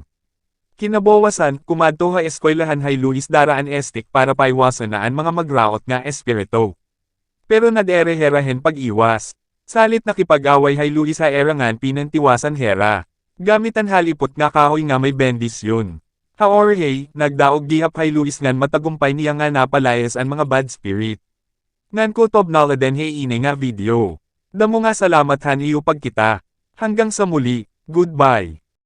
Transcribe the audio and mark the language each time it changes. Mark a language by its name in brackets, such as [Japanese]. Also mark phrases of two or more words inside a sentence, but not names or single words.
[Waray] Kinabawasan, kumadto ha eskwelahan hay Luis daraan estik para paiwasan na ang mga magraot nga espirito. Pero nadere herahen pag-iwas. Salit nakipag-away hay Luis ha erangan pinantiwasan hera. Gamitan halipot nga kahoy nga may bendisyon. Haorhey, nagdaog gihap hay Luis ngan matagumpay niya nga napalayas ang mga [English] bad spirit. [Waray] Ngan kutob naladen hey ine nga video. Damo nga salamat han iyo pagkita. [Filipino] Hanggang sa muli, goodbye.